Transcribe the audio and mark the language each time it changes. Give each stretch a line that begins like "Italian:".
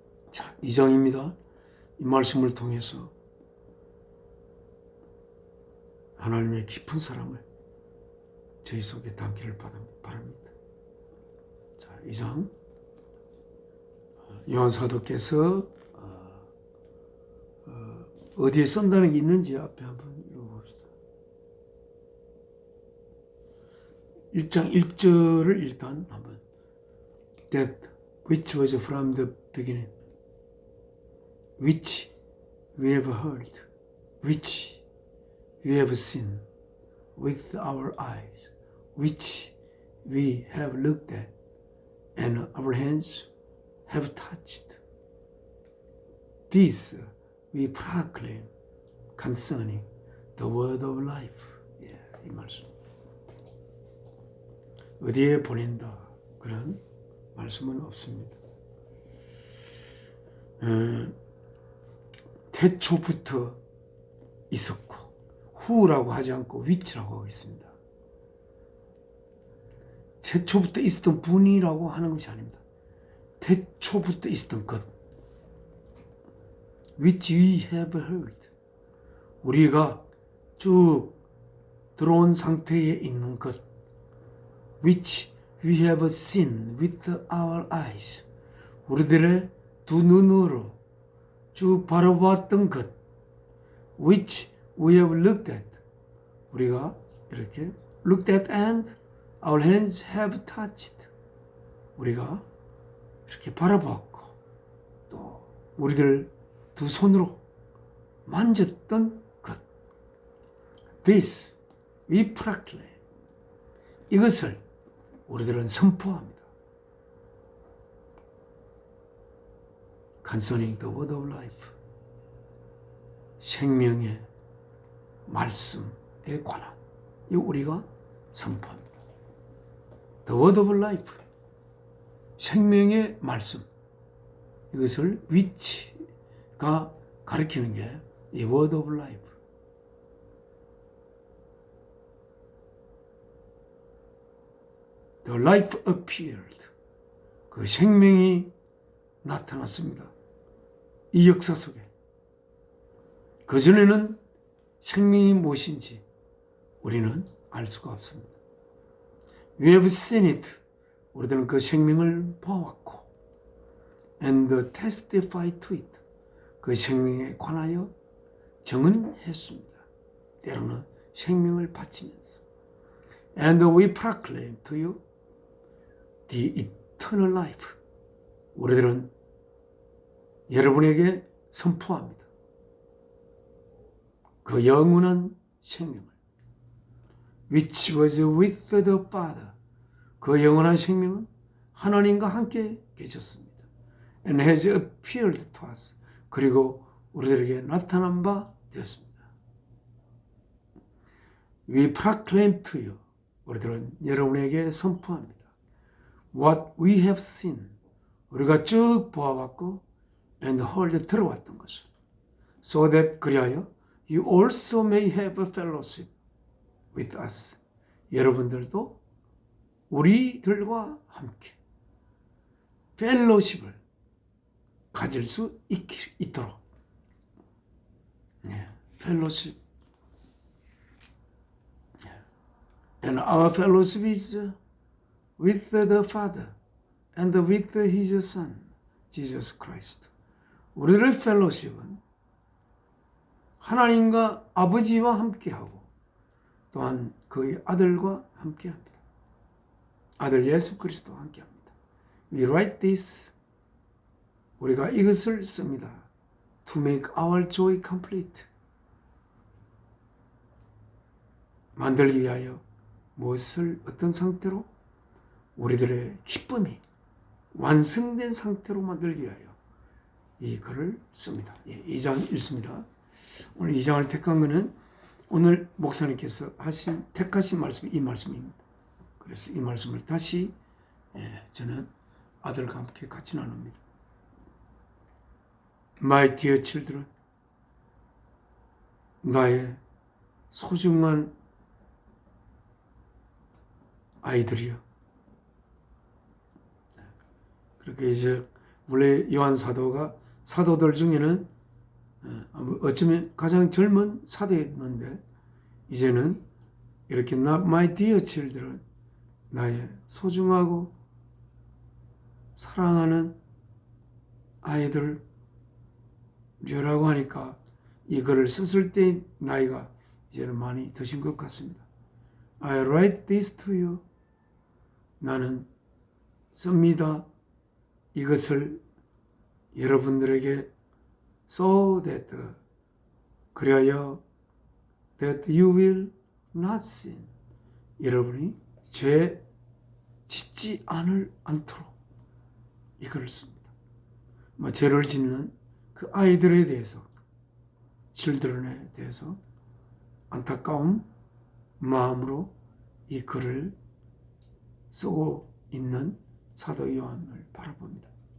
Korean: 자, 2장입니다. 이 말씀을 통해서 하나님의 깊은 사랑을 저희 속에 담기를 바랍니다. 자, 2장 요한 사도께서 어디에 쓴다는 게 있는지 앞에 한번 읽어봅시다. 1장 1절을 일단 한번
English: That which was from the beginning, which we have heard, which we have seen with our eyes, which we have looked at, and our hands have touched. This we proclaim concerning the word of life.
Korean: 이 말씀. 어디에 보낸다 그런 말씀은 없습니다. 태초부터 있었고 후라고 하지 않고 위치라고 하겠습니다. 태초부터 있었던 분이라고 하는 것이 아닙니다. 태초부터 있었던 것.
English: Which we have heard.
Korean: 우리가 쭉 들어온 상태에 있는 것.
English: Which we have seen with our eyes.
Korean: 우리들의 두 눈으로 쭉 바라보았던 것.
English: Which we have looked at.
Korean: 우리가 이렇게
English: looked at and our hands have touched.
Korean: 우리가 이렇게 바라보았고 또 우리들 두 손으로 만졌던 것.
English: This we proclaim.
Korean: 이것을 우리들은 선포합니다.
English: Concerning the word of life.
Korean: 생명의 말씀에 관한 이 우리가 선포합니다.
English: The word of life.
Korean: 생명의 말씀. 이것을 which가 가리키는 게 이
English: word of life. The life appeared.
Korean: 그 생명이 나타났습니다. 이 역사 속에. 그전에는 생명이 무엇인지 우리는 알 수가 없습니다.
English: We have seen it.
Korean: 우리들은 그 생명을 보았고
English: and testify to it.
Korean: 그 생명에 관하여 증언했습니다. 때로는 생명을 바치면서
English: and we proclaim to you the eternal life.
Korean: 우리들은 여러분에게 선포합니다. 그 영원한 생명을.
English: Which was with the Father.
Korean: 그 영원한 생명은 하나님과 함께 계셨습니다.
English: And has appeared to us.
Korean: 그리고 우리들에게 나타난 바 되었습니다.
English: We proclaim to you.
Korean: 우리들은 여러분에게 선포합니다.
English: What we have seen.
Korean: 우리가 쭉 보아왔고
English: and heard
Korean: 들어왔던 것을.
English: So that
Korean: 그리하여
English: you also may have a fellowship with us.
Korean: 여러분들도 우리들과 함께 펠로십을 가질 수 있도록. 펠로십.
English: And our fellowship is with the Father and with His Son, Jesus Christ.
Korean: 우리의 펠로십은 하나님과 아버지와 함께하고 또한 그의 아들과 함께합니다. 아들 예수 그리스도와 함께합니다.
English: We write this.
Korean: 우리가 이것을 씁니다.
English: To make our joy complete.
Korean: 만들기 위하여 무엇을 어떤 상태로? 우리들의 기쁨이 완성된 상태로 만들기 위하여 이 글을 씁니다. 2장 읽습니다. 오늘 2장을 택한 것은 오늘 목사님께서 택하신 말씀이 이 말씀입니다. 그래서 이 말씀을 다시 저는 아들과 함께 같이 나눕니다.
English: My dear children,
Korean: 나의 소중한 아이들이요. 그렇게 이제 원래 요한 사도가 사도들 중에는 어쩌면 가장 젊은 사도였는데 이제는 이렇게
English: My dear children,
Korean: 나의 소중하고 사랑하는 아이들이라고 하니까 이 글을 썼을 때 나이가 이제는 많이 드신 것 같습니다.
English: I write this to you.
Korean: 나는 씁니다. 이것을 여러분들에게
English: so that
Korean: 그리하여
English: that you will not sin.
Korean: 여러분이 죄 짓지 않도록 이걸 씁니다. 죄를 짓는 그 아이들에 대해서, children에 대해서 안타까운 마음으로 이 글을 쓰고 있는 사도 요한을 바라봅니다.